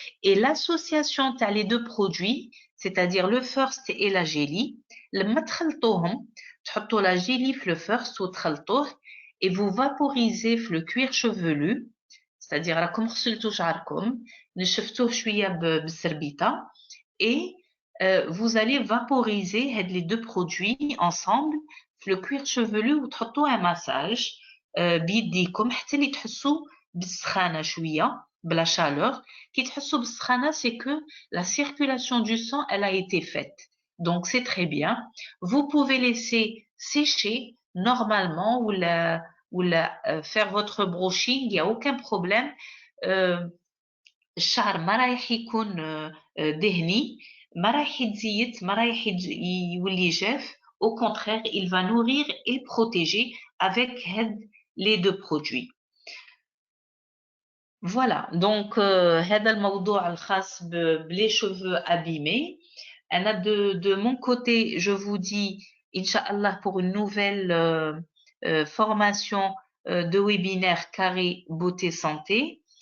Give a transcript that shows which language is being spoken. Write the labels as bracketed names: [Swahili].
[French] Et l'association de les deux produits, c'est-à-dire le first et la jelly, [Arabic] لما تخلطوهم تحطوا [French] la jelly [Arabic] في [French] le first [Arabic] وتخلطوه [French] et vous vaporisez le cuir chevelu, c'est-à-dire [Arabic] راكم غسلتوا شعركم نشفتوه شويه بالسربيطه [French] et vous allez vaporiser les deux produits ensemble le cuir chevelu [Arabic] وتحطوا [French] un massage [Arabic] بيديكم حتى اللي تحسوا بالسخانه شويه بلا [French] chaleur. [Arabic] كي تحسوا بالسخانه [French] c'est que la circulation du sang elle a été faite, donc c'est très bien. Vous pouvez laisser sécher normalement ou faire votre brushing, il n'y a aucun problème. [Arabic] الشعر ما رايح يكون دهني, ما رايح يتزيت, ما رايح يولي جاف. [French] Au contraire, il va nourrir et protéger avec les deux produits. Voilà, donc [Arabic] هذا الموضوع الخاص بلي [French] cheveux abîmés. De mon côté, je vous dis Inch'Allah pour une nouvelle formation de webinaire carré beauté santé.